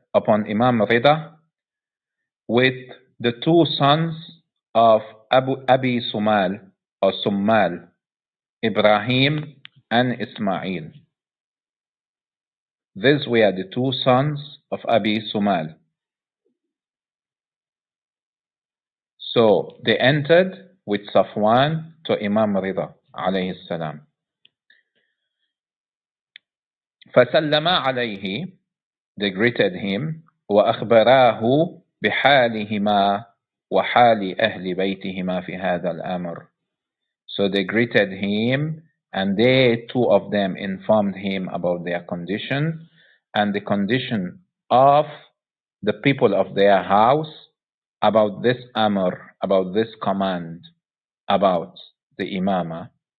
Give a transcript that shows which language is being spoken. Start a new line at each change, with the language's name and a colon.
English: upon Imam Rida with the two sons of Abi Sumal or Summal, Ibrahim and Ismail. These were the two sons of Abi Sumal. So they entered with Safwan to Imam Rida alayhi salam.
Arabic: فسلم عليه,
English: they greeted him,
Arabic: وأخبراه بحالهما وحال أهل بيتهما في هذا الأمر.
English: So they greeted him, and they, two of them, informed him about their condition and the condition of the people of their house about this amr, about this command, about the imamah.